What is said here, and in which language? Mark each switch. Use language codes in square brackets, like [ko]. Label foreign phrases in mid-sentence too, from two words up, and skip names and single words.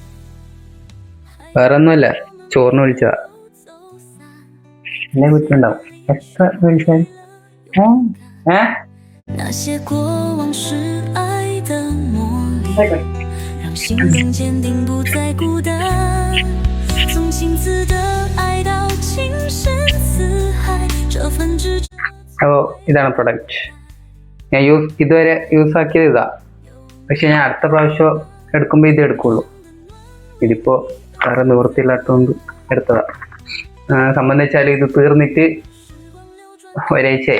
[ml] വേറെ ഒന്നുമല്ല, ചോറിന് വിളിച്ചതാ. എന്നെ വീട്ടിലുണ്ടാവും. എത്ര വിളിച്ചാൽ [zh] 那些过往是爱的魔力，让心灵坚定，不再孤单。从亲自的爱到情深似海，这份执着。 [ml] അപ്പോൾ ഇതാണ് പ്രൊഡക്റ്റ്. ഞാൻ ഇതുവരെ യൂസ് ആക്കിയത് ഇതാ. പക്ഷെ ഞാൻ അടുത്ത പ്രാവശ്യം എടുക്കുമ്പോൾ ഇത് എടുക്കുള്ളൂ. ഇതിപ്പോൾ വേറെ നിവൃത്തിയില്ലാത്തതുകൊണ്ട് എടുത്തതാ. സംബന്ധിച്ചാൽ ഇത് തീർന്നിട്ട് ഒരാഴ്ചയായി.